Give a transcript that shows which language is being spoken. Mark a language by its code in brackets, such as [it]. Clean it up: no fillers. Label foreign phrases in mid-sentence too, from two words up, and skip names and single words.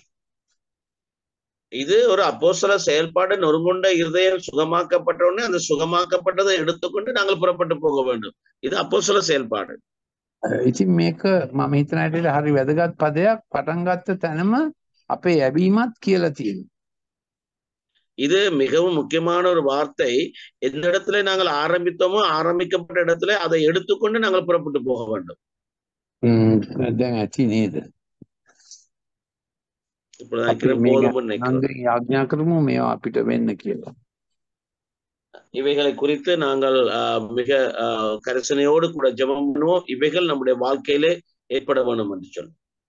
[ta] இது ஒரு அப்போஸ்தல செயல்பாடு. நொறுங்குண்ட இருதயம் சுகமாக்கப்பட்ட உடனே அந்த சுகமாக்கப்பட்டதை எடுத்துக்கொண்டு நாங்கள் புறப்பட்டு போக வேண்டும். இது அப்போஸ்தல செயல்பாடு. [si] ඉතින් මේක මම හිතන හැටියට හරි වැදගත් පදයක්. පටන් ගත්ත තැනම අපේ යැවීමත් කියලා තියෙනවා. [ta] இது மிகவும் முக்கியமான ஒரு வார்த்தை. எந்த இடத்துல நாங்கள் ஆரம்பித்தோமோ ஆரம்பிக்கப்பட்ட இடத்துல அதை எடுத்துக்கொண்டு நாங்கள் புறப்பட்டு போக வேண்டும். [si] දැන් ඇති නේද? [ta] இப்பொழுது [si] අපි [ta] நினைக்கிறேன் [si] මේ [ta] போதும்னு நினைக்கிறேன். [si] නංග යාඥා කරමු මේවා අපිට වෙන්න කියලා. [ta] இவைகளை குறித்து நாங்கள் மிக கரிசனையோடு கூட ஜெபம் பண்ணுவோம். இவைகள் நம்முடைய வாழ்க்கையிலே ஏற்பட வேண்டும் என்று சொல்லி